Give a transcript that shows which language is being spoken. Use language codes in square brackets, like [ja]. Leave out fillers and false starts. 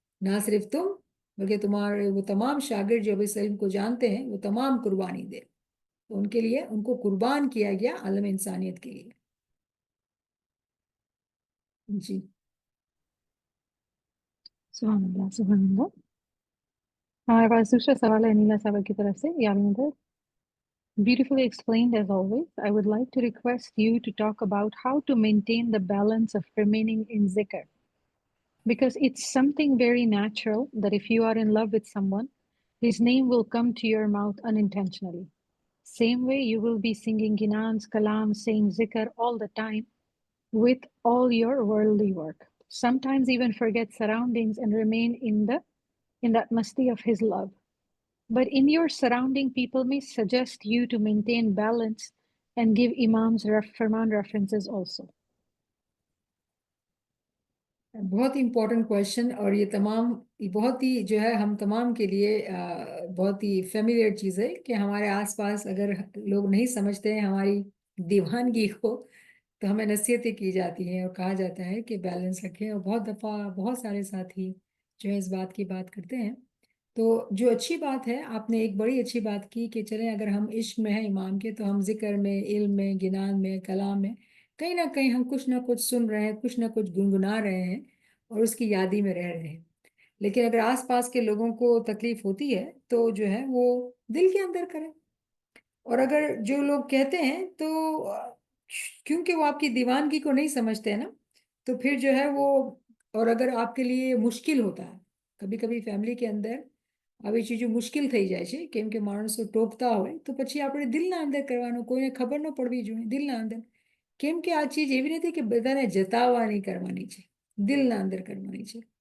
[hi] ना सिर्फ तुम, बल्कि तुम्हारे वो तमाम शागिर्द जो इस इल्म को जानते हैं, वो तमाम कुर्बानी दे। तो उनके लिए उनको कुर्बान किया गया आलम इंसानियत के लिए। जी। सुभान अल्लाह, सुभान अल्लाह। हमारे पास दूसरा सवाल है नीला साहब की तरफ से, यामिंदर। [en] Beautifully explained as always. I would like to request you to talk about how to maintain the balance of remaining in zikr. Because it's something very natural that if you are in love with someone, his name will come to your mouth unintentionally. Same way you will be singing ginans, kalam, saying zikr all the time with all your worldly work. Sometimes even forget surroundings and remain in that masti of his love. But in your surrounding, people may suggest you to maintain balance and give Imam's Farman references also. [hi] बहुत ही important question, और ये बहुत ही जो है हम तमाम के लिए बहुत ही फेमिलियर चीज़ है कि हमारे आसपास अगर लोग नहीं समझते हैं हमारी दीवानगी को, तो हमें नसीहतें की जाती हैं और कहा जाता है कि बैलेंस रखें। और बहुत दफ़ा बहुत सारे साथी जो है इस बात की बात करते हैं। तो जो अच्छी बात है, आपने एक बड़ी अच्छी बात की कि चलें अगर हम इश्क में हैं इमाम के, तो हम जिक्र में, इल्म में, गिनान में, कलाम में कहीं ना कहीं हम कुछ ना कुछ सुन रहे हैं, कुछ ना कुछ गुनगुना रहे हैं और उसकी यादी में रह रहे हैं। लेकिन अगर आसपास के लोगों को तकलीफ होती है तो जो है वो दिल के अंदर करें। और अगर जो लोग कहते हैं तो क्योंकि वो आपकी दीवानगी को नहीं समझते हैं ना, तो फिर जो है वो, और अगर आपके लिए मुश्किल होता है, कभी कभी फैमिली के अंदर [gu] આવી ચીજો મુશ્કેલ થઈ જાય છે, કેમ કે માણસો ટોકતા હોય તો પછી આપણે દિલના અંદર [hi] કરવાનું, કોઈને ખબર ન પડવી જોઈએ, દિલના અંદર [gu] કેમ કે આ ચીજ એવી નથી કે બધાને જતાવવાની કરવાની છે, દિલના અંદર કરવાની છે.